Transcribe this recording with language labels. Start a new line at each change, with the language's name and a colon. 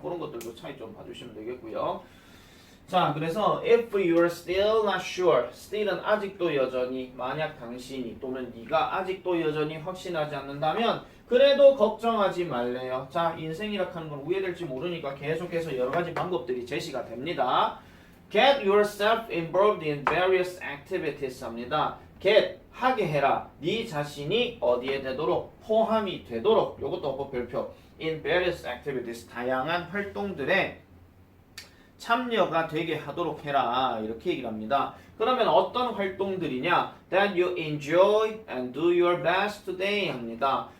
Korean: 그런 것들도 차이 좀 봐주시면 되겠고요. 자, 그래서
English: if you're still not sure, still
Korean: 은 아직도 여전히, 만약 당신이 또는 네가 아직도 여전히 확신하지 않는다면 그래도 걱정하지 말래요. 자, 인생이라 하는 건 우회될지 모르니까 계속해서 여러 가지 방법들이 제시가 됩니다.
English: Get yourself involved in various activities
Korean: 합니다. get, 하게 해라. 네 자신이 어디에 되도록, 포함이 되도록, 요것도 어법 별표.
English: in various activities,
Korean: 다양한 활동들에 참여가 되게 하도록 해라. 이렇게 얘기를 합니다. 그러면 어떤 활동들이냐?
English: That you enjoy and do your best today
Korean: 합니다.